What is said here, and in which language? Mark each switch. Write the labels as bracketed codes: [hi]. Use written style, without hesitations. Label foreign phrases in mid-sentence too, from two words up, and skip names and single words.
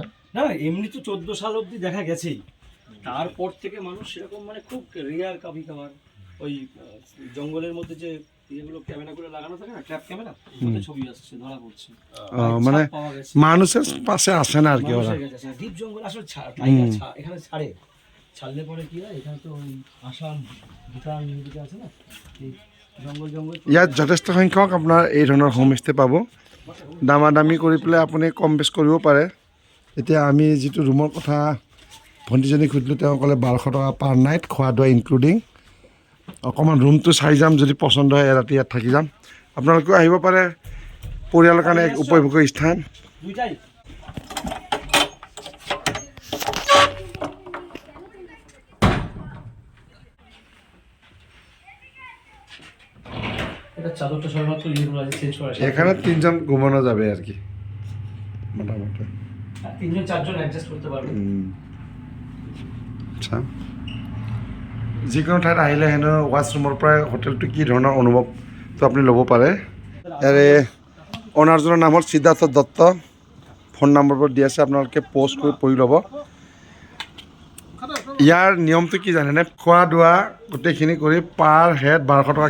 [bn] না এমনি তো 14 সাল অবধি দেখা গেছেই তারপর থেকে মানুষ সেরকম মানে খুব রেয়ার কাবি খাবার ওই জঙ্গলের মধ্যে যে এগুলো ক্যামেরাগুলো লাগানো থাকে না [en] trap camera [bn] ওতে ছবি আসছে ধরা পড়ছে মানে মানুষের পাশে আসে না আর কি ওরা ডিপ জঙ্গল আসলে টাইগার এখানে ছাড়লে পরে কি হয় এখানে তো ওই আসাম ভুটান দিকে আছে না এই জঙ্গল [as] ইয়াত যথেষ্ট সংখ্যক আপোনাৰ এই ধৰণৰ হোমষ্টে পাব দামাদামি কৰি পেলাই আপুনি কম বেছ কৰিব পাৰে এতিয়া আমি যিটো ৰুমৰ কথা ভণ্টিজনী সুধিলোঁ, তেওঁ ক'লে 1200 টকা [en] per night, [as] খোৱা দোৱা ইনক্লুডিং। অকণমান ৰুমটো চাই যাম, যদি পচন্দ হয় ৰাতি ইয়াত থাকি যাম। আপোনালোকেও আহিব পাৰে, পৰিয়ালৰ কাৰণে এক উপভোগ্য স্থান। দুইটাই এটা চাদরটা সবেমাত্র ইয়েগুলো আছে চেঞ্জ করা আছে। [bn] এখানে 3 জন ঘুমানো যাবে আর কি মোটামুটি। 3 জন 4 জন অ্যাডজাস্ট করতে পারবে। আচ্ছা, [as] যিকোনো ঠাইত আহিলে হেনো ৱাছৰুমৰ পৰা হোটেলটো কি ধৰণৰ অনুভৱটো আপুনি ল'ব পাৰে। ইয়াৰে অনাৰজনৰ নাম হ'ল সিদ্ধাৰ্থ দত্ত, ফোন নম্বৰবোৰ দি আছে, আপোনালোকে প'ষ্ট কৰি পঢ়ি ল'ব। ইয়াৰ নিয়মটো কি জানেনে, খোৱা দোৱা গোটেইখিনি কৰি [en] per head [as] 1200 টকা।